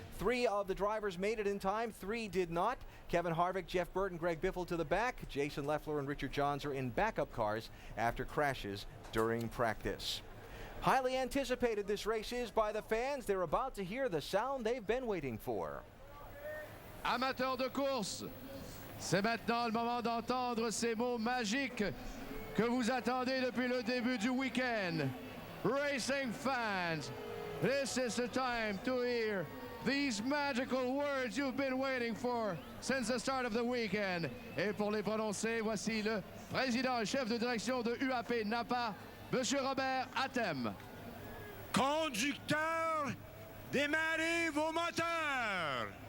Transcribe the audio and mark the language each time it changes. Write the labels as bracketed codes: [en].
[en] 3 of the drivers made it in time, 3 did not. Kevin Harvick, Jeff Burton, Greg Biffle to the back. Jason Leffler and Richard Johns are in backup cars after crashes during practice. Highly anticipated this race is by the fans. They're about to hear the sound they've been waiting for. [fr] Amateurs de course, c'est maintenant le moment d'entendre ces mots magiques que vous attendez depuis le début du week-end. [en] Racing fans, this is the time to hear these magical words you've been waiting for since the start of the weekend. [fr] Et pour les prononcer, voici le président et chef de direction de UAP NAPA, Monsieur Robert Atem. Conducteurs, démarrez vos moteurs.